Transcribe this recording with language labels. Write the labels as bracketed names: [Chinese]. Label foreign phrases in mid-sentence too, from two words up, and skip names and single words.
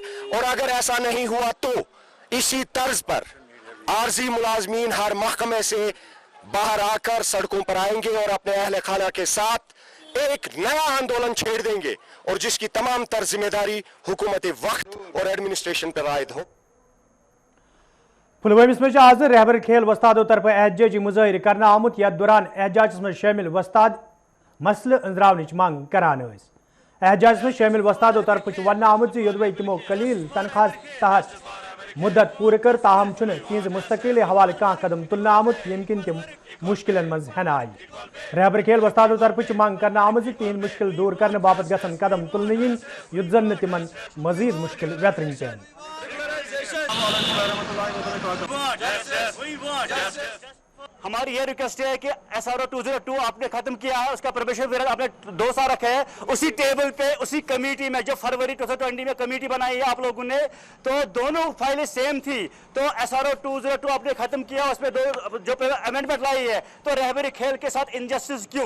[Hindi] और अगर ऐसा नहीं हुआ तो इसी तर्ज पर आर्जी मुलाजमीन हर महकमे से बाहर आकर सड़कों पर आएंगे और अपने अहले खाना के साथ एक नया आंदोलन छेड़ देंगे, और जिसकी तमाम तर जिम्मेदारी हुकूमत वक्त और एडमिनिस्ट्रेशन पर आयद हो. [Kashmiri] पुलवामा में आज रहबर खेल वस्तादों तरफ एहतजाजी मुजाहिर करना आमुत, यथ दौरान एहतजाजस में शामिल वस्ताद मसले अंजरावनच मंग करान. एहतजाजस में शामिल वस्तादों तरफ वन आमुत योदवे तमो कलील तनख्वाह तहत मुद्दत पूरे कर, ताहम तिहज मुस्तकिल हवाले कह कदम तुलना आमुत, यमकिन तिम मुश्किलन मज हन आय. रहबर खेल वस्तादों तरफ मंग करना आमुत तिहद मुश्किल दूर करने बाबत गसन कदम तुलने इन, युत जन तिमन मजीद मुश्किल वेतरन पेन. [Hindi] हमारी ये रिक्वेस्ट है कि SRO 202 आपने खत्म किया है, उसका [English] probation period [Hindi] आपने 2 साल रखा है, उसी टेबल पे उसी कमेटी में जो फरवरी 2020 में कमेटी बनाई है आप लोगों ने, तो दोनों फाइलें सेम थी, तो SRO 202 आपने खत्म किया, उसमें जो अमेंडमेंट लाई है, तो रहबरी खेल के साथ इनजस्टिस क्यों?